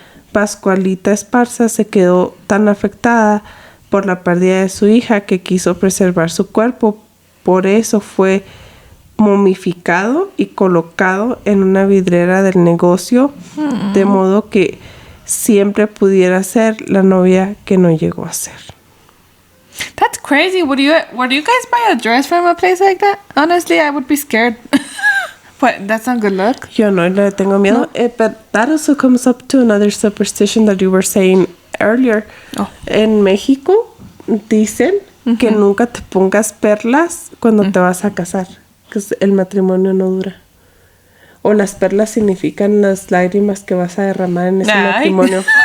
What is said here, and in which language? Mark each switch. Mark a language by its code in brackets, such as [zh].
[es] Pascualita Esparza se quedó tan afectada por la pérdida de su hija que quiso preservar su cuerpo. Por eso fue momificado y colocado en una vidriera del negocio, de modo que siempre pudiera ser la novia que no llegó a ser. [en] That's crazy. Would you guys buy a dress from a place like that? Honestly, I would be scared. But that's not good luck. [es] Yo no le tengo miedo. No. [en] But that also comes up to another superstition that you were saying earlier. [es] En México dicen que nunca te pongas perlas cuando te vas a casar, que el matrimonio no dura. O las perlas significan las lágrimas que vas a derramar en ese matrimonio.